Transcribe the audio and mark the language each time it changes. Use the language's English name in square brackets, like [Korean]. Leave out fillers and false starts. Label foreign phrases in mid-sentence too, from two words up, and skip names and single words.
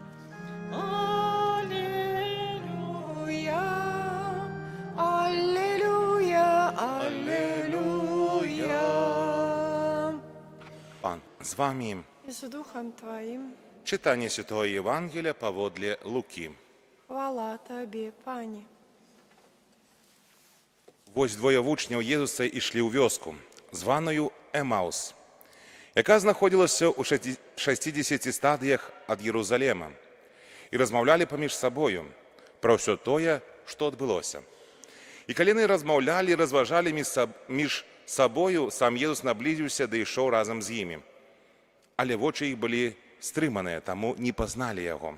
[Russian] Аллилуйя, аллилуйя, аллилуйя. [Ukrainian] Пан з вами. [Russian] И с Духом Твоим. [Ukrainian] Читання Святого Євангелія поводле Луки. Хвала Тобі, Пані. [Belarusian] Вось двоє вучняў Єзуса ішлі ў вёску, званою Емаус, яка знаходзілася ў 60 стадыях ад Єрусалема, і размаўлялі паміж сабою пра ўсё тое, што адбылося. І калі яны размаўлялі, разважалі між сабою, сам Езус наблізіўся ды ішоў разам з імі. Але вочы іх былі стрыманыя, таму не пазналі яго.